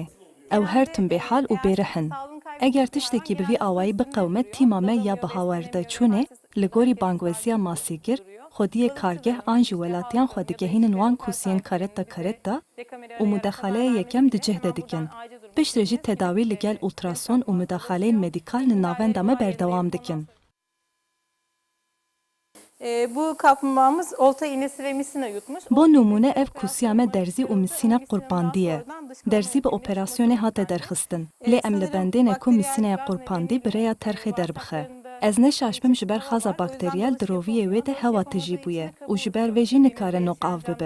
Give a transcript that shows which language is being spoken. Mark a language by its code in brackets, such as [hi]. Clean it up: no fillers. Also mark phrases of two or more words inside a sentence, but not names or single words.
[ku] Ew her tim bêhal û bêrihin. Eger tiştekî bi vî awayî biqewme tîma me ya bi hawerde çûnê li gorî bangweziya masîgir, xwediyê kargeh an jî welatiyan xwe digehînin wan kusiyên karetta û müdaxaleyê yekem di cih de dikin. Piştre jî tedawî li gel ultrason û müdaxaleyên medîkal li navenda me berdewam dikin. [tr] Bu kaplumbağamız olta iğnesi ve misina yutmuş. [ku] Bo numune ev kusiya me derzî û misîna qurbandiye. Derzî bi operasyonê hate derxistin. Lê em li bendêne ku misînaya qurpandî bi rêya terxê derbixe. Ez neşaşbim ji ber xaza bakteriyel di roviyê wê de hewa tijî bûye û ji ber vê jî nikare noqav bibe.